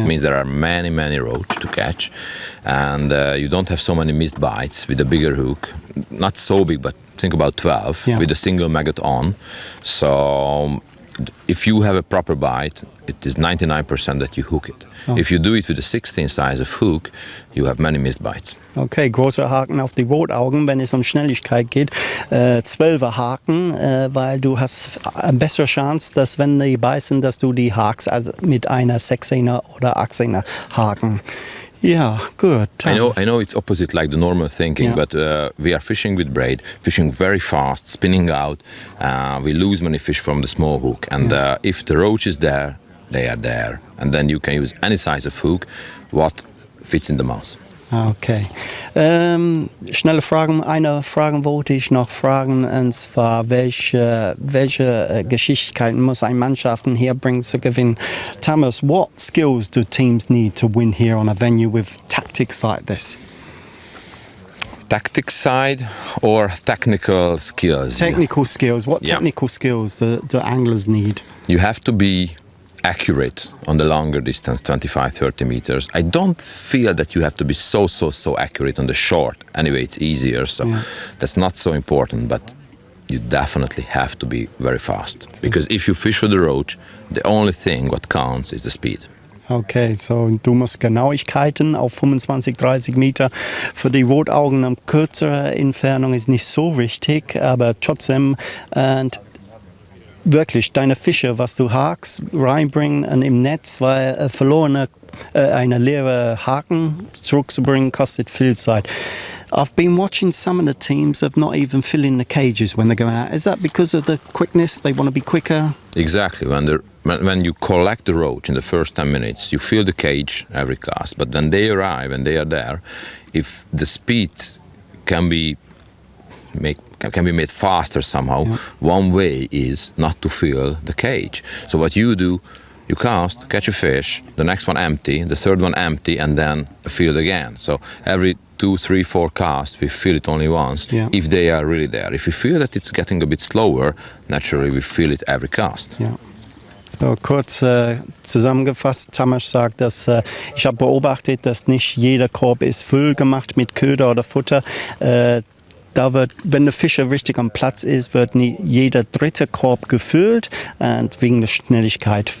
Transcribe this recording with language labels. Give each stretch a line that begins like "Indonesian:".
English: It means there are many roach to catch, and you don't have so many missed bites with a bigger hook. Not so big, but think about 12 with a single maggot on. So if you have a proper bite, it is 99% that you hook it. If you do it with a 16 size of hook, you have many missed bites.
German: Okay, großer Haken auf die Rotaugen, wenn es um Schnelligkeit geht. 12er Haken, weil du hast eine bessere Chance, dass wenn die beißen, dass du die hakst, also mit einer 16er oder 18er Haken.
English: Yeah, good. I know it's opposite like the normal thinking, but we are fishing with braid, fishing very fast, spinning out. We lose many fish from the small hook, and if the roach is there, they are there, and then you can use any size of hook, what fits in the mouth.
German: Okay. Schnelle Fragen. Eine Frage wollte ich noch fragen, und zwar, welche Geschicklichkeiten muss eine Mannschaft herbringen zu gewinnen?
English: Tammas, what skills do teams need to win here on a venue with tactics like this? Tactic side or technical skills? Technical skills. What technical skills do anglers need? You have to be accurate on the longer distance, 25-30 meters. I don't feel that you have to be so accurate on the short. Anyway, it's easier, so that's not so important, but you definitely have to be very fast. Because if you fish for the roach, the only thing what counts is the speed.
German: Okay, so du musst Genauigkeiten auf 25-30 Meter. Für die Rotaugen eine kürzere Entfernung ist nicht so wichtig, aber trotzdem wirklich deine Fische, was du hakst, reinbringen und im Netz, weil eine leere Haken zurückzubringen, kostet viel Zeit.
English: I've been watching some of the teams of not even filling the cages when they're going out. Is that because of the quickness? They want to be quicker? Exactly. When you collect the roach in the first 10 minutes, you fill the cage every cast. But when they arrive and they are there, if the speed can be made faster somehow, one way is not to fill the cage. So what you do, you cast, catch a fish, the next one empty, the third one empty, and then fill again. So every 2, 3, 4 casts, we fill it only once, if they are really there. If we feel that it's getting a bit slower, naturally we fill it every cast.
German: Ja. So, kurz zusammengefasst, Tammas sagt, dass ich habe beobachtet, dass nicht jeder Korb ist voll gemacht mit Köder oder Futter. Wenn der Fischer richtig am Platz ist, wird nicht jeder dritte Korb gefüllt, und wegen der Schnelligkeit.